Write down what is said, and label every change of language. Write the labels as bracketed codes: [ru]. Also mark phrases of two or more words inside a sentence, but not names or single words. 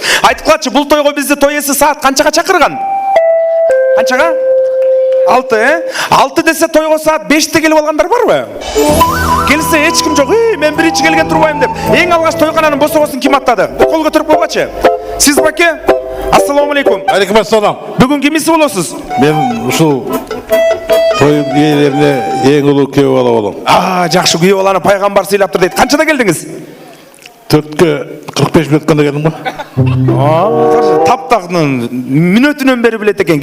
[ky] Айтып калачы, бул тойго бизди той ээси саат канчага чакырган? Канчага? 6, 6 десе тойго саат 5те келип алгандар барбы? Келсе эч ким жок. Мен биринчи келген турбайм деп. Эң алгач тойкананын босогосун ким аттады? Кол көтөрүп койгочу. Сиз баке? [ar] السلام عليكم. عليكم السلام. [ky] Бүгүн кимиси болосуз? Мен ушул той ээлерине эң улуу күйөө бала болом. Жакшы, күйөө баланы пайгамбар сыйлаптыр дейт. Канчада келдиңиз? 4-кө 45 мүнөткөндө келдим го. Таптагынын мүнөтүнөн бери билет экен.